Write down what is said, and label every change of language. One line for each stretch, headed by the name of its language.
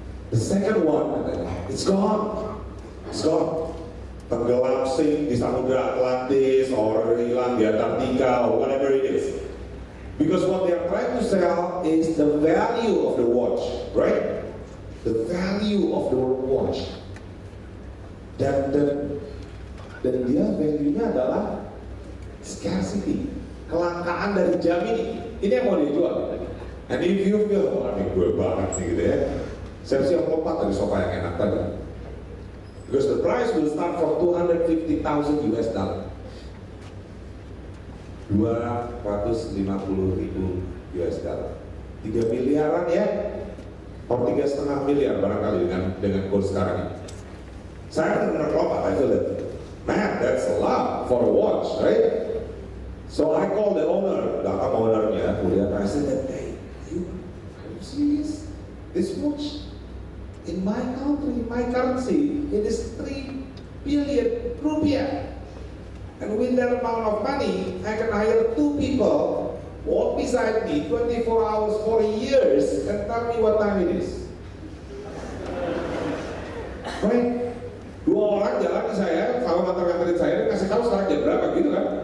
English: The second one, it's gone. It's gone.
Indonesian: Tenggelam sink di Samudra Atlantis, or hilang di Antartika,
English: or whatever it is. Because what they are trying to sell is the value of the watch, right? The value of the watch.
Indonesian: Dan dia value-nya adalah scarcity, kelangkaan dari jam ini. Ini yang mau dia jual.
English: And if you feel,
Indonesian: ini gue banget nih gitu ya, saya siap lompat dari sofa yang enak tadi.
English: Because the price will start from $250,000. $250,000.
Indonesian: 3 miliaran ya, atau 3,5 miliar barangkali dengan kurs sekarang ini. Saya benar-benar lompat,
English: I feel it. Man, that's a lot for a watch, right? So I called the owner,
Indonesian: datang ownernya, kemudian
English: I said that, hey, are you serious? This watch in my country, in my currency, it is 3 billion rupiah. And with that amount of money, I can hire 2 people, walk beside me 24 hours for years, and tell me what time it is. Right?
Indonesian: 2 orang jalan ke saya, sama nganter-nganterin saya, dan kasih tahu sekarang jam berapa gitu kan.